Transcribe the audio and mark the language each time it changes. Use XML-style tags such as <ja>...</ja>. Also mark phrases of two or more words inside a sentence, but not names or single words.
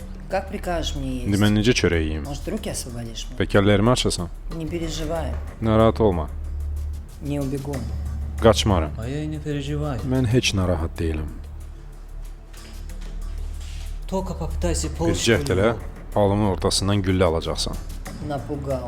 <ru>Как прикажешь мне есть?</ru> <az>İndi mən necə çörək yeyim?</az> <ru>Может, ruки освободишь?</ru> <az>Pəkəllərimi açasan?</az> <ru>Не переживай,</ru> <az>Narahat olma.</az> <ru>не убегу.</ru> <az>Qaçmaram.</az> <ru>А я и не переживай.</ru> <az>Mən heç narahat deyiləm.</az> <ru>Только попытайся</ru> <az>Bir</az> <ru>получить</ru> <az>cəhd elə, alımın ortasından güllə alacaqsan.</az> <ru>Напугал.</ru>